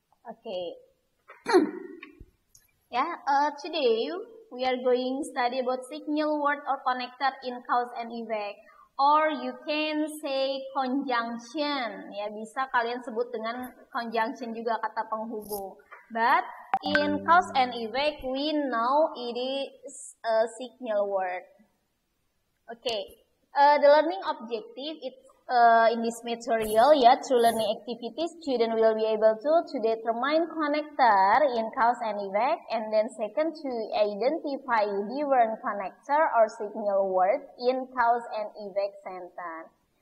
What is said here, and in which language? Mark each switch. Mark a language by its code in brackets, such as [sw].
[en] Okay. Today we are going to study about signal word or connector in cause and effect, or you can say conjunction. [id] Ya, bisa kalian sebut dengan conjunction juga, kata penghubung. [en] But in cause and effect we know it is a signal word. Okay. The learning objective in this material, through learning activities, student will be able to determine connector in cause and effect, and then second, to identify different connector or signal word in cause and effect sentence.